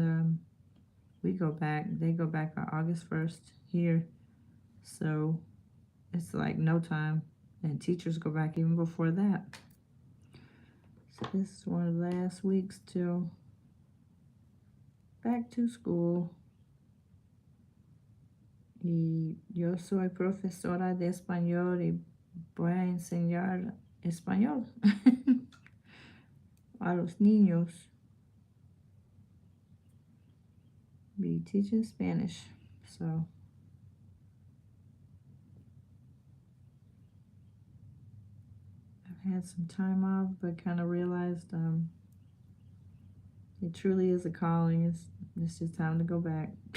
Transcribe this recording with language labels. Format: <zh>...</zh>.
<en>And they go back on August 1st here. So it's like no time. And teachers go back even before that. So this is one of the last weeks till back to school.</en> <es>Y yo soy profesora de español y voy a enseñar español a los niños.</es> <en>Be teaching Spanish. So I've had some time off, but kind of realized it truly is a calling. It's just time to go back.</en>